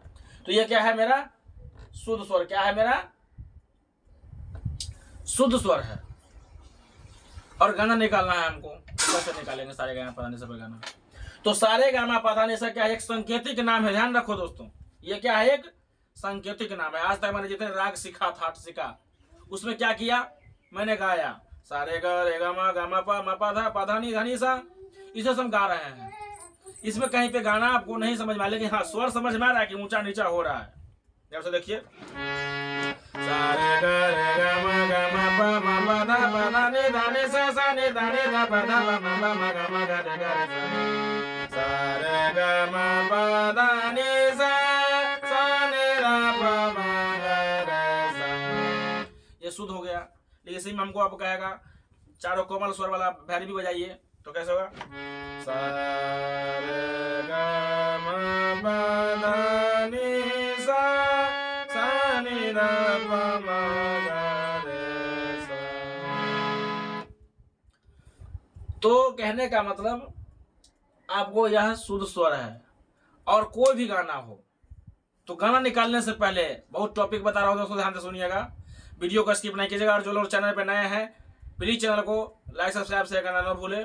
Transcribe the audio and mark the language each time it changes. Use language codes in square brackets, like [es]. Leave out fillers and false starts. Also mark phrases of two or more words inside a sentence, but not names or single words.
[hi] तो ये क्या है, मेरा शुद्ध स्वर, क्या है, मेरा शुद्ध स्वर है, और गाना निकालना है हमको। कैसे निकालेंगे सारे गाना पता नहीं सब गाना। तो सारे गाना पता नहीं सब क्या है, एक सांकेतिक नाम है, ध्यान रखो दोस्तों। ये क्या है, एक सांकेतिक नाम है। आज तक मैंने जितने राग सीखा, ठाट सीखा, उसमें क्या किया, मैंने गाया सारे ग रे ग म प म प ध प ध नि ध नि सा, इसे हम गा रहे हैं। इसमें कहीं पे गाना आपको नहीं समझ में आ, लेकिन हाँ स्वर समझ में आ रहा है कि ऊंचा नीचा हो रहा है। जब से देखिए, सारे ग रे ग म प म प ध प ध नि ध नि सा सा नि ध नि ध प ध प म प म ग म ग रे ग रे सा, सारे ग म प ध नि सा सा नि ध प म ग रे सा। ये शुद्ध हो गया। लेकिन इसी में हमको अब कहेगा चारों कोमल स्वर वाला भैरवी बजाइए, तो कैसे होगा, सा रे ग म प ध नि सा सा नि ध प म ग रे सा। तो कहने का मतलब आपको यह शुद्ध स्वर है। और कोई भी गाना हो तो गाना निकालने से पहले बहुत टॉपिक बता रहा हूं दोस्तों, ध्यान से सुनिएगा, वीडियो को स्किप नहीं कीजिएगा। और जो लोग चैनल पे नए हैं प्लीज चैनल को [en] like subscribe share [hi] करना ना भूले।